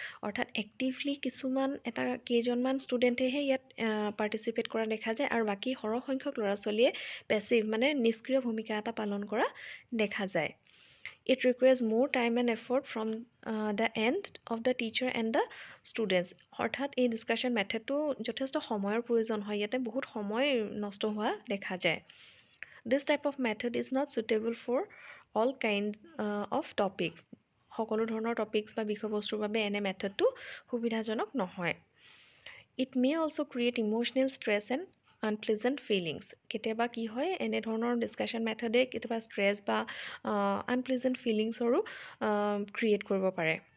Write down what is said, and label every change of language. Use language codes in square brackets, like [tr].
[as] অৰ্থাৎ এক্টিভলি কেইজনমান ষ্টুডেণ্টেহে ইয়াত পাৰ্টিচিপেট কৰা দেখা যায়, আৰু বাকী সৰহ সংখ্যক ল'ৰা ছোৱালীয়ে পেছিভ নিষ্ক্ৰিয় ভূমিকা এটা পালন কৰা দেখা যায়। [en] It requires more time and effort from the end of the teacher and the students. [as] অৰ্থাৎ এই ডিছকাশ্যন মেথডটো যথেষ্ট সময়ৰ প্ৰয়োজন হয়, ইয়াতে বহুত সময় নষ্ট হোৱা দেখা যায়। [en] This type of method is not suitable for all kinds of topics. [as] সকলো ধৰণৰ টপিকছ বা বিষয়বস্তুৰ বাবে এনে মেথডটো সুবিধাজনক নহয়। [en] It may also create emotional stress and unpleasant feelings. [as] কেতিয়াবা কি হয়, এনেধৰণৰ ডিছকাশ্যন মেথডে কেতিয়াবা ষ্ট্ৰেছ বা আনপ্লেজেণ্ট ফিলিংছৰো ক্ৰিয়েট কৰিব পাৰে।